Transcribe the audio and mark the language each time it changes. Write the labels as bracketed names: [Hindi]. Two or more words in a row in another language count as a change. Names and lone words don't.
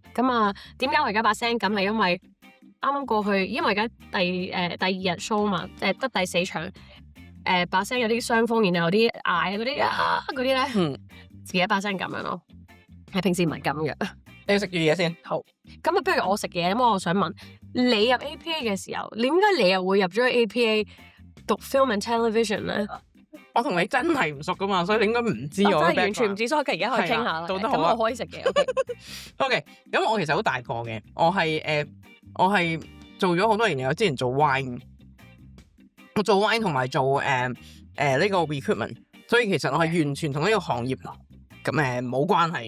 [Cantonese] 咁啊點解我而家把聲咁係因為啱啱過去，因為而家第2日 show 嘛，得第4場，把聲有啲傷風，然後有啲嗌嗰啲咧，自己把聲咁樣咯，係平時唔係咁嘅。你要食住嘢先。好，咁啊不如我食嘢。咁我想問你入 APA 嘅時候，點解你又會入咗 APA 讀 [English] film and television [Cantonese] 咧？我同你真係唔熟噶嘛，所以你應該唔知我。真係完全唔知，所以而家可以傾下啦。做得好啊，咁我可以食嘅。OK，咁我其實好大個嘅，我係做咗好多年，我之前做 wine， 我做 wine 同埋做呢個 recruitment， 所以其實我係完全同呢個行業咁冇關係。